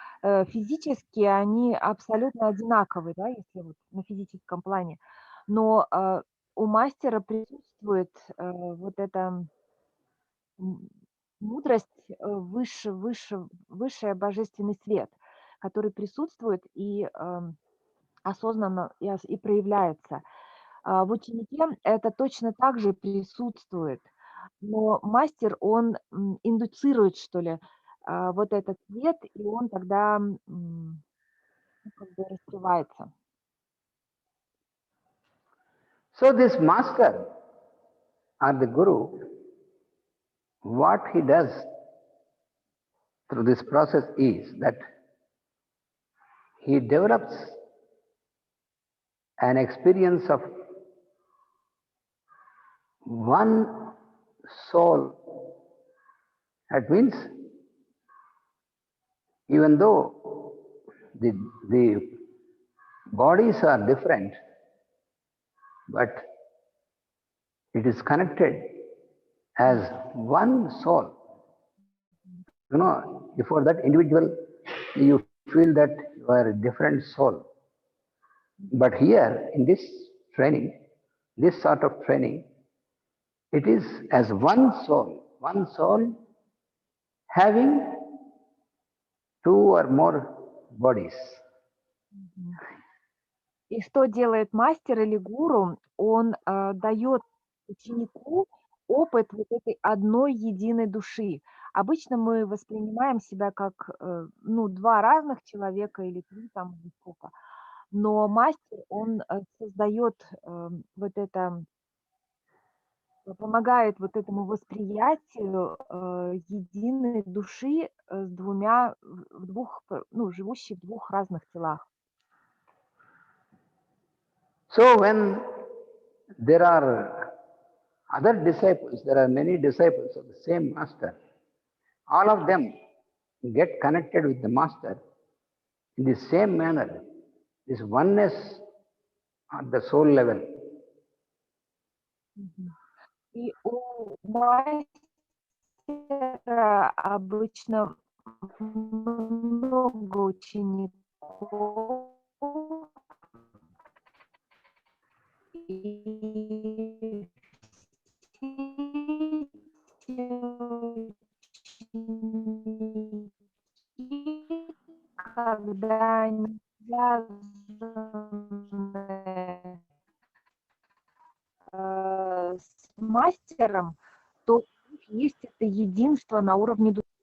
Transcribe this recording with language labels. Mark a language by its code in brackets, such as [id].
[ru] Физически они абсолютно одинаковые, да, если вот на физическом плане, но у мастера присутствует вот эта мудрость, высший божественный свет, который присутствует и осознанно и проявляется. В ученике это точно так же присутствует, но мастер, он индуцирует, что ли, вот этот свет, и он тогда как бы раскрывается. [en] So this master or the guru, what he does through this process is that he develops an experience of one soul. That means even though the bodies are different, but it is connected as one soul. You know, before that individual, you feel that you are a different soul. But here, in this training, this sort of training, it is as one soul having two or more bodies. [ru] И что делает мастер или гуру? Он дает ученику опыт вот этой одной единой души. Обычно мы воспринимаем себя как два разных человека или три там или сколько. Но мастер, он создает вот это, помогает вот этому восприятию единой души с живущей в двух разных телах. [en] So when there are other disciples, there are many disciples of the same master, all of them get connected with the master in the same manner, this oneness at the soul level. [ru] И у мастера обычно много учеников, И ученики, когда они связаны с мастером, то у них есть это единство на уровне души.